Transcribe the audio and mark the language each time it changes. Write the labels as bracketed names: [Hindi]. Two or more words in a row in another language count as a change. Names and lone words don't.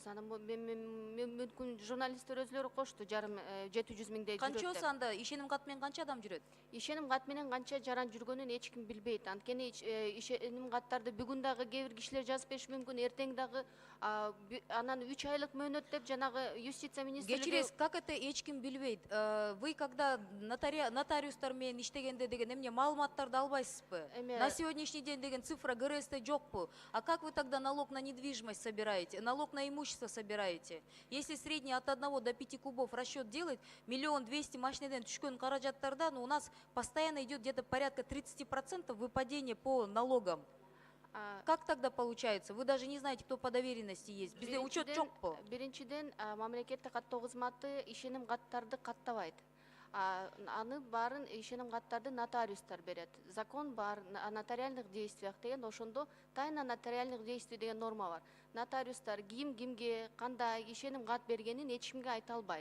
[Kyrgyz] Аны мүмкүн журналисттер өзлөрү кошту, жарым 700 000 жүрөт. Канча болсо анда ишеним кат менен канча адам жүрөт? Ишеним кат менен канча жаран жүргөнүн эч ким билбейт. Анткени ишеним каттарды бүгүн дагы кээ бир кишилер жазып бериши мүмкүн, эртең дагы анан 3 айлык мөөнөт деп жанагы юстиция министрлиги. Кечиресиз, [Russian] как это [Kyrgyz] эч ким билбейт? [Russian] Вы когда [Kyrgyz] нотариустар менен иштегенде деген эмне маалыматтарды албайсызбы? [Russian] На сегодняшний день деген цифра ГРСте жокпу? А как вы тогда налог на недвижимость собираете, налог на имущество собираете? Если средний от 1 до 5 кубов расчет делать, 1 200 000 [Kyrgyz] машинеден түшкөн каражаттардан [Russian] у нас постоянно идет где-то порядка 30% выпадения по налогам. Как тогда получается? Вы даже не знаете, кто по доверенности есть. [Kyrgyz] Bizde учет жокпу? Биринчиден, мамлекеттик каттоо кызматы ишеним каттарды каттабайт. Аны баарын ишеним каттарды нотариустар берет. [Russian] Закон бар о нотариальных действиях [Kyrgyz] деген, ошондо [Russian] тайна нотариальных действий деген норма бар. [Kyrgyz] Нотариустар кимге кандай ишеним кат бергенин эч кимге айта албайт.